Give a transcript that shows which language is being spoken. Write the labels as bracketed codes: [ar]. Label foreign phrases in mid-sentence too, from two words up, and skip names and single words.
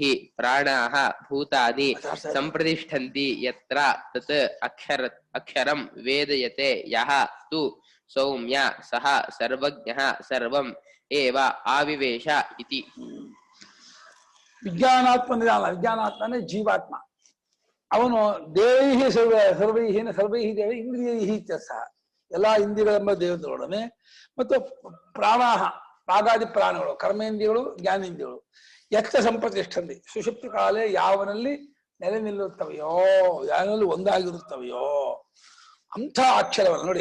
[sa] ಪ್ರಾಣಾಃ ಭೂತಾನಿ ಸಂಪ್ರತಿಷ್ಠಂತಿ ಯತ್ರ ತತ್ ಅಕ್ಷರಂ ವೇದಯತೆ ಯಃ ತು ಸೌಮ್ಯ ಸಹ ಸರ್ವಜ್ಞಃ ಸರ್ವಂ ಏವ ಆವಿವೇಶ ಇತಿ. ವಿಜ್ಞಾನಾತ್ಮನಿದಾನ, ವಿಜ್ಞಾನಾತ್ಮನೇ ಜೀವಾತ್ಮ. [kn] ಅವನು [sa] ದೇವೈಹಿ ಸರ್ವೈಹಿ ಸರ್ವೈಹಿ ದೇವ ಇಂದ್ರಿಯೈಹಿ ಸಹ, [kn] ಎಲ್ಲಾ ಇಂದ್ರಿಯಗಳೆಂಬ ದೇವತೆಗಳೊಡನೆ ಮತ್ತು ಪ್ರಾಣಾಹ ಪ್ರಾಗಾದಿ ಪ್ರಾಣಗಳು, ಕರ್ಮೇಂದ್ರಿಯಗಳು, ಜ್ಞಾನೇಂದ್ರಿಯಗಳು ಎತ್ತ [sa] ಸಂಪ್ರತಿಷ್ಠಂತಿ ಸುಷುಪ್ತಿ ಕಾಲೇ [kn] ಯಾವನಲ್ಲಿ ನೆಲೆ ನಿಲ್ಲುತ್ತವೆಯೋ, ಯಾವನಲ್ಲಿ ಒಂದಾಗಿರುತ್ತವೆಯೋ ಅಂಥ ಅಕ್ಷರವನ್ನು ನೋಡಿ.